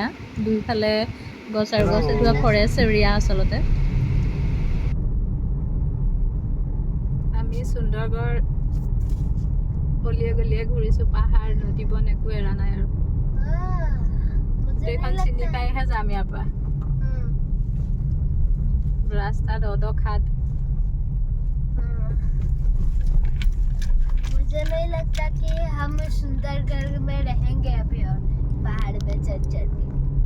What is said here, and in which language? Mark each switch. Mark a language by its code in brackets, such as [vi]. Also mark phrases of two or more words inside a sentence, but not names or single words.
[as] দুইফালে গছ আৰু গছ, এইটো ফৰেষ্ট এৰিয়া আচলতে। আমি সুন্দৰগড় গলিয়ে গলিয়ে ঘূৰিছোঁ। পাহাৰ, নদী, বন একো এৰা নাই আৰু। গোটেইখন চিনি পাইহে যাম ইয়াৰ পৰা। [hi] रास्ता दो खाद। मुझे नहीं लगता कि हम सुंदरगढ़ में रहेंगे अभी और पहाड़ पे चढ़ चढ़ के।